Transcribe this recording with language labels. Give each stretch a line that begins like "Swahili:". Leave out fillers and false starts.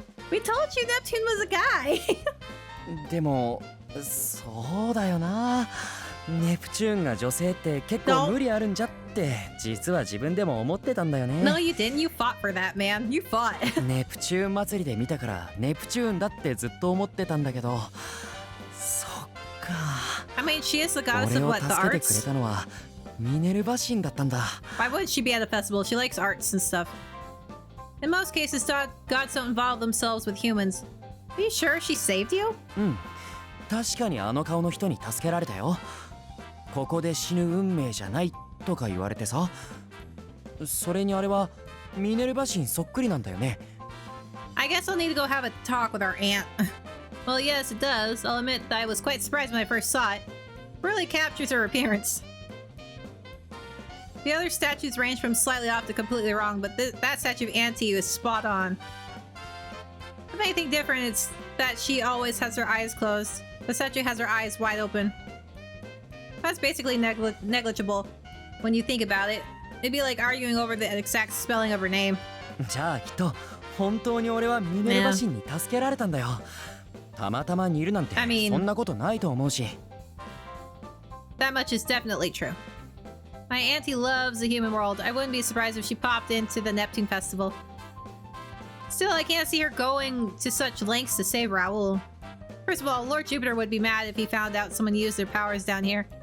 English: We told you Neptune was a guy.
Japanese: でも、そうだよな。ネプチューンが女性って結構無理あるんじゃって実は自分でも思ってたんだよね。
English: No, you didn't. You fought for that, man. You fought.
Japanese: ネプチューン祭りで見たからネプチューンだってずっと思ってたんだけど、そっか。
English: I mean, she is the goddess of
Japanese: 俺を
English: what, the
Japanese: けてくれ
English: arts?
Japanese: たのはミネルヴァ神だったんだ。
English: Why wouldn't she be at a festival? She likes arts and stuff. In most cases, gods don't involve themselves with humans. Are you sure she saved you?
Japanese: うん。確かにあの顔の人に助けられたよ。ここで死ぬ運命じゃないとか言われてさ。それにあれはミネルヴァ神そっくりなんだよね。
English: I guess I'll need to go have a talk with our aunt. Well, yes, it does. I'll admit that I was quite surprised when I first saw it. Really captures her appearance. The other statues range from slightly off to completely wrong, but that statue of Auntie is spot on. If anything different, it's that she always has her eyes closed. The statue has her eyes wide open. That's basically negligible when you think about it. It'd be like arguing over the exact spelling of her name.
Japanese: じゃあきっと本当に俺はミネルヴァ神に助けられたんだよ。たまたま似るなんて
English: I mean,
Japanese: そんなことないと思うし。
English: That much is definitely true. My auntie loves the human world. I wouldn't be surprised if she popped into the Neptune Festival. Still, I can't see her going to such lengths to save Raul. First of all, Lord Jupiter would be mad if he found out someone used their powers down here.